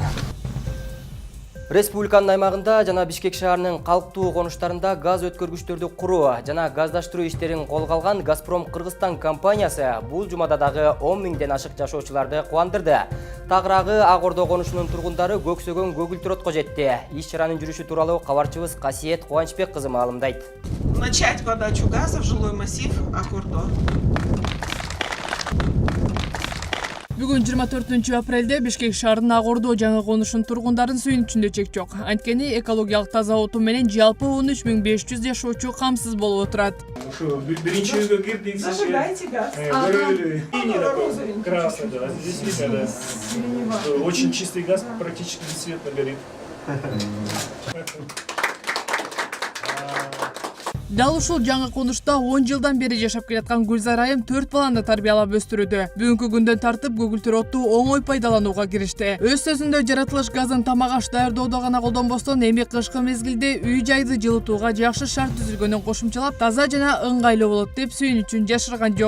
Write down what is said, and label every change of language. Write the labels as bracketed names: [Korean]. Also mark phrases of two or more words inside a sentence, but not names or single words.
[Kyrgyz] Республиканын аймагында жана Бишкек шаарынын калктуу конуштарында газ өткөргүчтөрдү куруу жана газдаштыруу иштерин колго алган Газпром Кыргызстан компаниясы бул жумада дагы 10 миңден ашык жашоочуларды кубандырды. Тагыраагы Ак Ордо конушунун тургундары көксөгөн көгүлтүр отко жетти. Иш чаранын жүрүшү тууралуу кабарчыбыз Касиет Кубанычбек кызы маалымдайт. [Russian] Начать подачу газа в жилой массив Ак Ордо. [Kyrgyz] Бүгүн 24 апрелде Бишкек шаарынын Ак Ордо жаңы конушунун тургундарын сүйүнүчүндө чек жок. Анткени экологиялык таза оту менен жалпы 13500 жашоочу камсыз болуп отурат. Ушу биринчи үйгө кирдик. [Russian] Зажигайте газ. Красный, да. Здесь видно, да. Очень чистый газ, практически бесцветно горит. [Kyrgyz] Дал ушул жаңы конушта 10 жылдан бери жашап келаткан Гүлзар айым 4 баланы тарбиялап өстүрүүдө. Бүгүнкү күндөн тартып көгүлтүр отту оңой пайдаланууга киришти. Өз сөзүндө жаратылыш газын тамак аш даярдоодо гана колдонбостон эми кышкы мезгилде үй жайды жылытууга жакшы шарт түзүлгөнүн кошумчалап, таза жана ыңгайлуу болот деп сүйүнүчүн жашырган жок.